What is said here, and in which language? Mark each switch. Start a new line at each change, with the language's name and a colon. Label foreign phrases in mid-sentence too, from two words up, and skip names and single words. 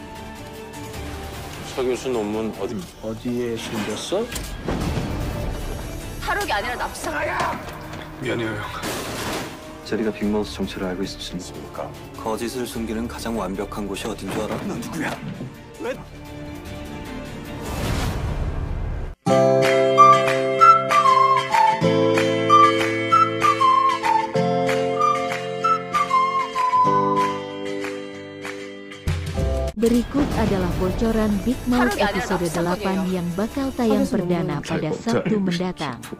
Korean: 석유수 논문 어디에 숨겼어? 탈옥이 아니라 납작. 미안해요 형. 제리가 빅마우스 정체를 알고 있을 수 있습니까? 거짓을 숨기는 가장 완벽한 곳이 어딘 줄 알아? 넌 누구야? 왜?
Indonesian: Berikut adalah bocoran Big Mouth episode 8 yang bakal tayang perdana pada Sabtu mendatang.